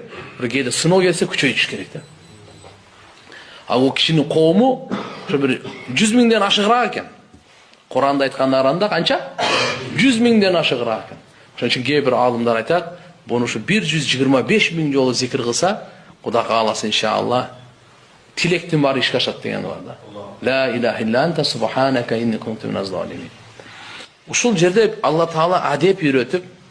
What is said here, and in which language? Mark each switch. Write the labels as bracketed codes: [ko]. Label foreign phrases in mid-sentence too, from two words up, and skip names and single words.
[ky] Бир кээде сыноо келсе күчөйтүш керек да. Ал кишинин коому ошо бир 100 миңден ашыгыраак экен. Куранда айтканда аранда канча? 100 миңден ашыгыраак экен. Ошон үчүн кээ бир алымдар айтат, буну ушу 125 миң жолу зикир кылса, Кудай кааласа иншалла тилектин баары ишке ашат деген бар да. [ar] لا إله إلا أنت سبحانك إني كنت من الظالمين. [ky] Ушул жерде Алла Таала адеп үйрөтүп,